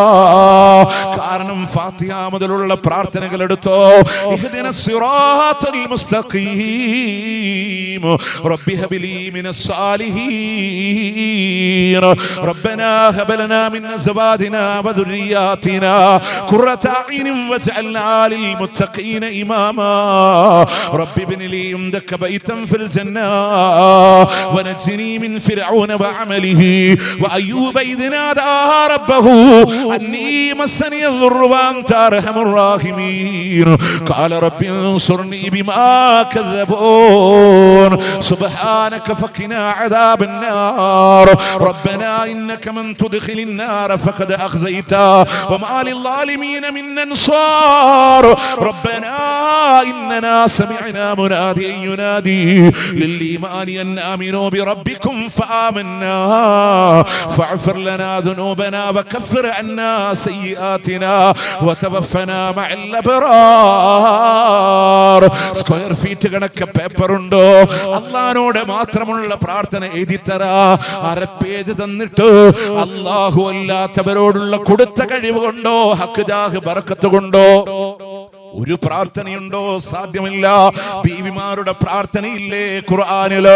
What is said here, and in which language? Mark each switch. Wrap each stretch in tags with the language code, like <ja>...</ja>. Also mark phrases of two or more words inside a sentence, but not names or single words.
<ml>കാരണം ഫാത്തിഹ മുതലുള്ള പ്രാർത്ഥനകൾ എടുത്തോ,</ml> <ar>اهدنا الصراط المستقيم رب هب لي من الصالحين ربنا هب لنا من أزواجنا وذرياتنا قرة أعين واجعلنا للمتقين إماما رب ابن لي عندك بيتا في الجنة ونجني من فرعون وعمله وأيوب إذ نادى ربه أني مسني الضر وأنت أرحم الراحمين قال رب انصرني بما كذبون سبحانك فقنا عذاب النار ربنا إنك من تدخل النار فقد أخزيته وما للظالمين من أنصار ربنا إننا سمعنا مناديا ينادي للإيمان أن آمنوا بربكم فآمنا فاغفر لنا ذنوبنا وكفر عنا سيئاتنا وتوفنا مع الأبرار.</ar> <en>square feet</en> <ml>കണക്ക് പേപ്പർ ഉണ്ടോ? അള്ളാഹുവോട് മാത്രമുള്ള പ്രാർത്ഥന എഴുതിത്തരാ. അര പേജ് തന്നിട്ട് അള്ളാഹു അല്ലാത്തവരോടുള്ള കൊടുത്ത കഴിവ് കൊണ്ടോ, ഹക്ക് ജാഹ് ബറക്കത്ത് കൊണ്ടോ ഒരു പ്രാർത്ഥനയുണ്ടോ? സാധ്യമല്ല. ബീവിമാരുടെ പ്രാർത്ഥനയില്ലേ ഖുർആനില്?</ml>